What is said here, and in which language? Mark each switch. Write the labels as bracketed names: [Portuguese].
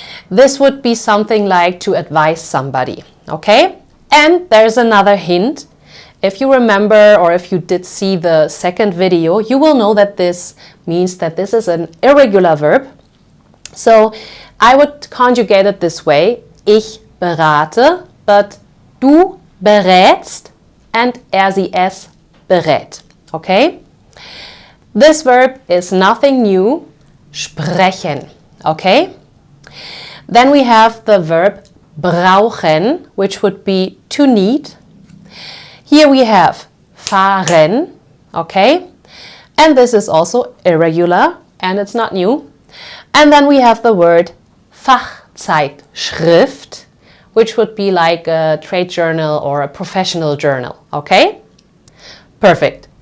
[English] This would be something like to advise somebody, okay? And there's another hint. If you remember or if you did see the second video, you will know that this means that this is an irregular verb. So I would conjugate it this way. [German] Ich berate, [English] but [German] du berätst [English] and [German] sie es berät, okay? [English] This verb is nothing new, sprechen, okay? Then we have the verb brauchen, which would be to need. Here we have fahren, okay? And this is also irregular and it's not new. And then we have the word Fachzeitschrift, which would be like a trade journal or a professional journal, okay? Perfect.